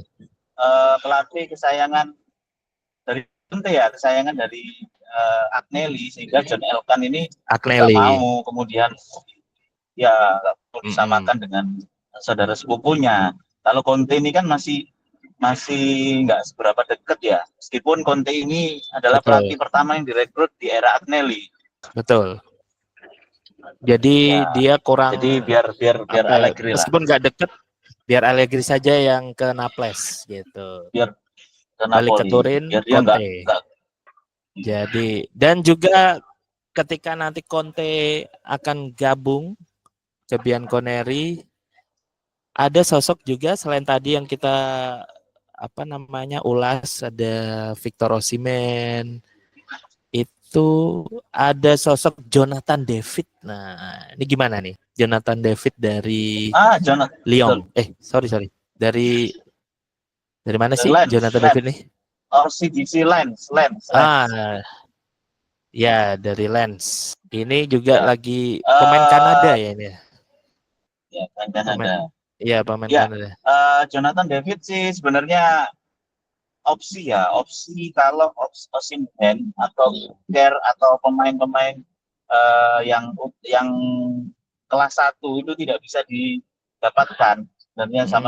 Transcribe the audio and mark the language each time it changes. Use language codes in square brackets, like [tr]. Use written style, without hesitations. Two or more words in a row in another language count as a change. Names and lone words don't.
[id] pelatih kesayangan dari Conte ya, kesayangan dari Agnelli, sehingga John Elkann ini nggak Agnelli. mau kemudian ya nggak mau Mm-mm. disamakan dengan saudara sepupunya. Kalau Conte ini kan masih masih nggak seberapa dekat ya. Meskipun Conte ini adalah Betul, pelatih pertama yang direkrut di era Agnelli. betul. Jadi Ya, dia jadi kurang biar biar biar apa ya? Allegri lah, Meskipun nggak deket, biar Allegri saja yang ke Naples gitu. biar ke Balik ke Napoli, Turin, biar dia Conte. nggak. Jadi dan juga ketika nanti Conte akan gabung ke Bianconeri, ada sosok juga selain tadi yang kita apa namanya ulas, ada Victor Osimhen, itu ada sosok Jonathan David. Nah, ini gimana nih? Jonathan David dari Jonathan, betul. Lyon. Sorry. Dari mana The sih Lens, Jonathan David Lens, nih? or CDC Lens, Lens, Lens. Ah, ya dari Lens. Ini juga Ya, lagi pemain Kanada eh ya ini. Ya? ya kan Pemain, ada. iya pemain Ya, Kanada. Jonathan David sih sebenarnya opsi ya, opsi kalau Osimhen atau Care atau pemain-pemain yang kelas satu itu tidak bisa didapatkan sebenarnya sama